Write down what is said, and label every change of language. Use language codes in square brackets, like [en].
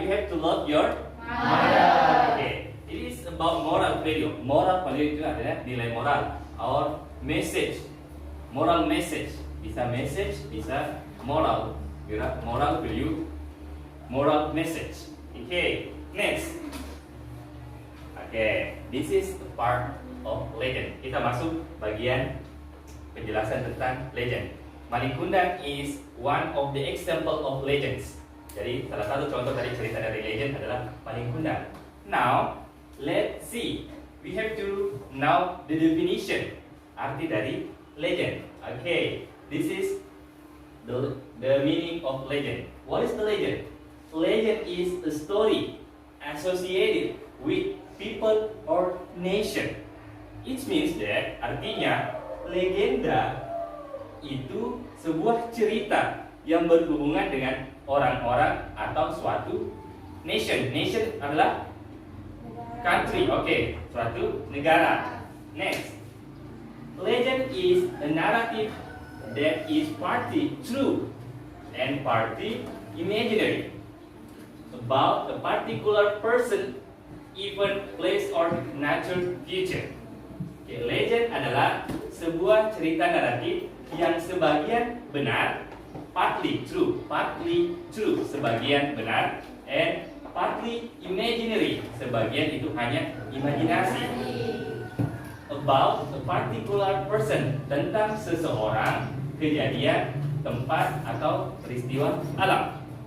[en] You have to love your mother. Okay, it is about moral value. [id] Moral value itu adalah nilai moral or message. Moral message. Bisa message, bisa moral. [en] Kira moral value, moral message. Okay, next. Okay, this is the part of legend. [id] Kita masuk bagian penjelasan tentang legend. [en] Maling Kundang is one of the example of legends. [id] Jadi salah satu contoh dari cerita dari legend adalah Maling Kundang. [en] Now, let's see. We have to know the definition, [id] arti dari legend. [en] Okay, this is the meaning of legend. What is the legend? Legend is a story associated with people or nation. It means that, [id] artinya legenda itu sebuah cerita yang berhubungan dengan orang-orang atau suatu nation. Nation adalah country, okay, suatu negara. [en] Next, legend is a narrative that is partly true and partly imaginary about a particular person, event, place, or natural feature. [id] Okay, legend adalah sebuah cerita naratif yang sebagian benar, [en] partly true, [id] sebagian benar, [en] and partly imaginary, [id] sebagian itu hanya imajinasi. [en] About a particular person, [id] tentang seseorang, kejadian, tempat, atau peristiwa alam.